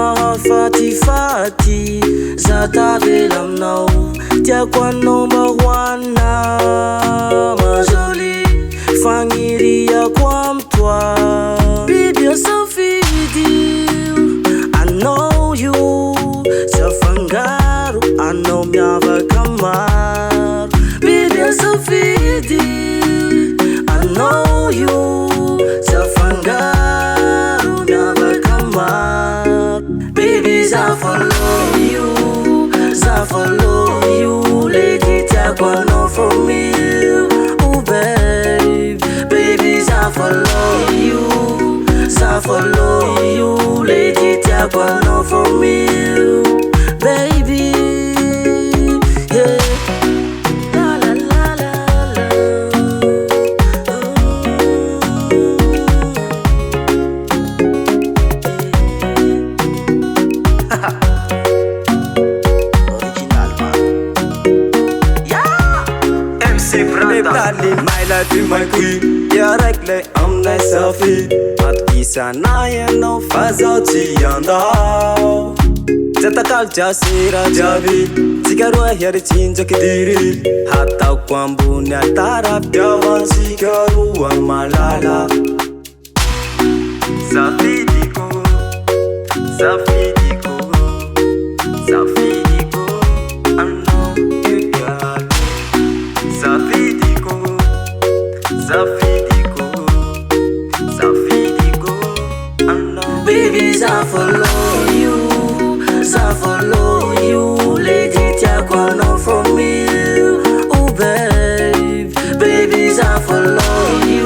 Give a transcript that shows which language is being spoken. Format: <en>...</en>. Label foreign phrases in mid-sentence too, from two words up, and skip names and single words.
<mg>mahafatifaty za tavela aminao tiako anao mba hoanina majoli fagniriako amy toa biby asafidy</mg> <en>I know you</en> <mg>tsy afangaro anao miavaka maro biby asafidy</mg> <en>I know you</en> <mg>tsy afangaro miavaka maro baby za follow</mg> <en>you lady</en> <mg>tiako anao</mg> <en>from you oh babe baby za follow you lady</en> <mg>tiako anao</mg> <en>from you baby yeah la la la la la MC-BRADA my life my queen yeah raiky</en> <mg>aminay safi matokisanahy anao fa zaho tsy andao tsy atakalo jasera jiaby tsika roa hiaritsinjaky diry hataoko ambony atarapitiavansika roa malala safidiko anao egal safidiko anao</mg> <en>baby I follow you lady</en> <mg>tiako anao</mg> <en>from you oh babe baby I follow</en>